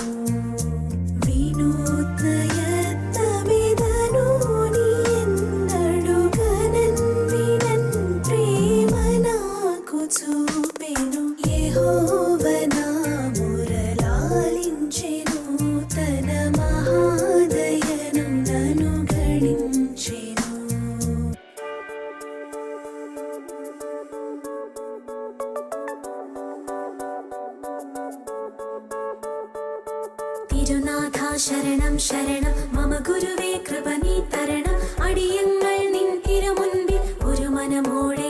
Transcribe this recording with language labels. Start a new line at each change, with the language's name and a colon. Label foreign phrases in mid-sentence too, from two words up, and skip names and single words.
Telugu: వినూత్న యత్నమిదను నీ ఎన్నడు గనన్ వినన్ ప్రేమ నాకు చూపెను. యెహోవా మురళాలించెను తన మహాదయను నను గణించెను.
Malayalam: തിരുനാഥ ശരണം ശരണം മമ ഗുരുവേ കൃപനീ തരണം. അടിയങ്ങൾ നിൻ തിരുമുൻപിൽ ഒരു മനമോടെ.